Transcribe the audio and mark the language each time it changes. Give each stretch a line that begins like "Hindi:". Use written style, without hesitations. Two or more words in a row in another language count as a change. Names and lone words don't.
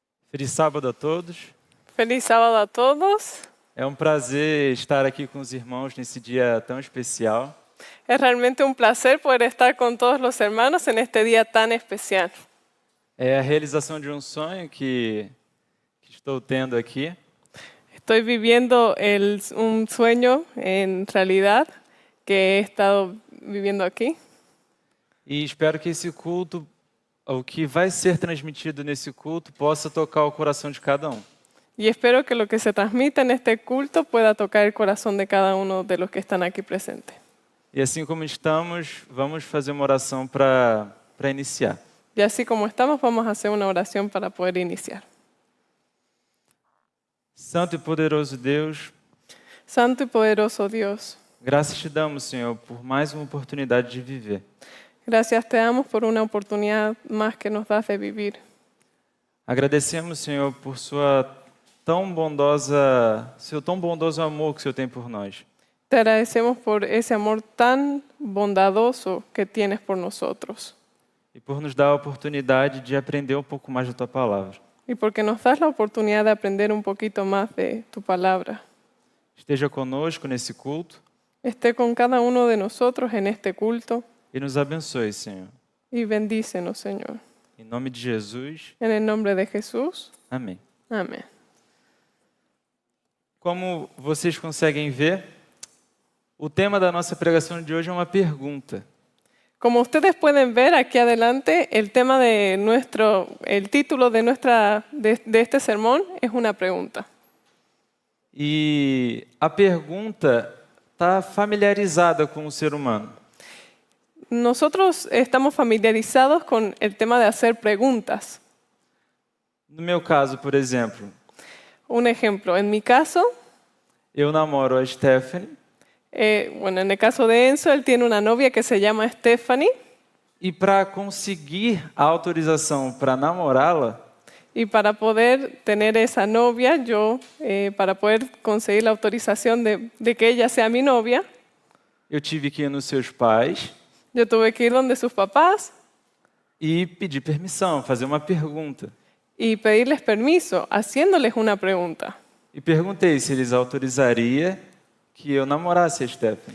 Portuguese: Feliz sábado a todos.
Spanish: Feliz sábado a todos.
Portuguese: É um prazer estar aqui com os irmãos nesse dia tão especial.
Spanish: Es realmente un placer poder estar con todos los hermanos en este día tan especial.
Portuguese: É a realização de um sonho que estou tendo aqui.
Spanish: Estoy viviendo un sueño en realidad que he estado viviendo aquí.
Portuguese: E espero que esse culto, o que vai ser transmitido nesse culto, possa tocar o coração de cada um.
Spanish: Y espero que lo que se transmita en este culto pueda tocar el corazón de cada uno de los que están aquí presentes.
Portuguese: E assim como estamos, vamos fazer uma oração para iniciar.
Spanish: Y así como estamos, vamos a hacer una oración para poder iniciar.
Portuguese: Santo e poderoso Deus,
Spanish: Santo y poderoso Dios,
Portuguese: graças te damos, Senhor, por mais uma oportunidade de viver.
Spanish: gracias te damos por una oportunidad más que nos das de vivir.
Portuguese: Agradecemos, Senhor, por seu tão bondoso amor que o Senhor tem por nós.
Spanish: Te agradecemos por ese amor tan bondadoso que tienes por nosotros
Portuguese: E por nos dar a oportunidade de aprender um pouco mais da Tua Palavra.
Spanish: y porque nos das la oportunidad de aprender un poquito más de tu palabra.
Portuguese: Esteja conosco nesse culto
Spanish: Esté con cada uno de nosotros en este culto
Portuguese: e nos abençoe, Senhor.
Spanish: y bendícenos, Señor.
Portuguese: Em nome de Jesus,
Spanish: En el nombre de Jesús.
Portuguese: amém.
Spanish: Amén.
Portuguese: Como vocês conseguem ver, o tema da nossa pregação de hoje é uma pergunta.
Spanish: Como ustedes pueden ver aquí adelante, el tema de el título de este sermón es una pregunta.
Portuguese: E a pergunta está familiarizada com o ser humano.
Spanish: Nosotros estamos familiarizados con el tema de hacer preguntas.
Portuguese: No meu caso, por exemplo,
Spanish: Un ejemplo, en mi caso,
Portuguese: eu namoro a Stephanie
Spanish: bueno, en el caso de Enzo, él tiene una novia que se llama Stephanie
Portuguese: e para conseguir a autorização para namorá-la,
Spanish: y para poder tener esa novia, para poder conseguir la autorización de que ella sea mi novia,
Portuguese: eu tive que ir nos seus pais
Spanish: yo tuve que ir donde sus papás
Portuguese: e pedir permissão, fazer uma pergunta.
Spanish: y pedirles permiso, haciéndoles una pregunta.
Portuguese: E perguntei se eles autorizariam que eu namorasse a Stephanie.